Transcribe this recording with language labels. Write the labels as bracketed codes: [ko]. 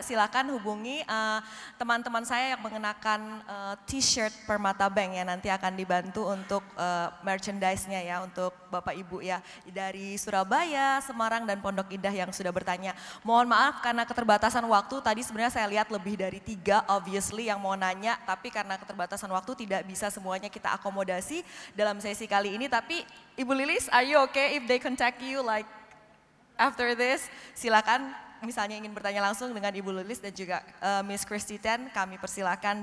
[id] Silakan hubungi teman-teman saya yang mengenakan t-shirt Permata Bank ya, nanti akan dibantu untuk merchandise-nya ya untuk Bapak Ibu ya dari Surabaya, Semarang, dan Pondok Indah yang sudah bertanya. Mohon maaf karena keterbatasan waktu, tadi sebenarnya saya lihat lebih dari 3 obviously yang mau nanya, tapi karena keterbatasan waktu tidak bisa semuanya kita akomodasi dalam sesi kali ini. Tapi [en] Ibu Lilis, are you okay if they contact you like after this? [id] Silakan. Misalnya ingin bertanya langsung dengan Ibu Lilis dan juga Miss Christine, kami persilakan.